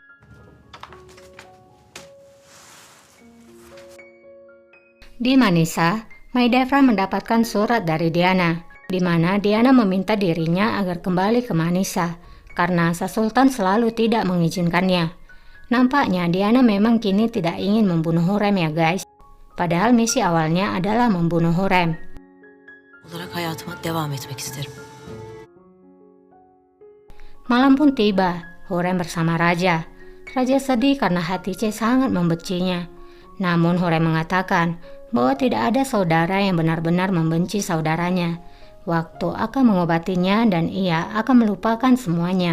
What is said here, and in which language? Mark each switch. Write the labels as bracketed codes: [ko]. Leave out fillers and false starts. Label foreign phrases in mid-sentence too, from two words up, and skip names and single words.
[id] Di Manisa, Mahidevran mendapatkan surat dari Diana, di mana Diana meminta dirinya agar kembali ke Manisa, karena Sang Sultan selalu tidak mengizinkannya. Nampaknya Diana memang kini tidak ingin membunuh Hurrem ya guys. Padahal misi awalnya adalah membunuh Hurrem. [tr] Olarak hayatıma devam etmek isterim. [id] Malam pun tiba, Hurrem bersama Raja. Raja sedih karena Hatice sangat membencinya. Namun Hurrem mengatakan bahwa tidak ada saudara yang benar-benar membenci saudaranya. Waktu akan mengobatinya dan ia akan melupakan semuanya.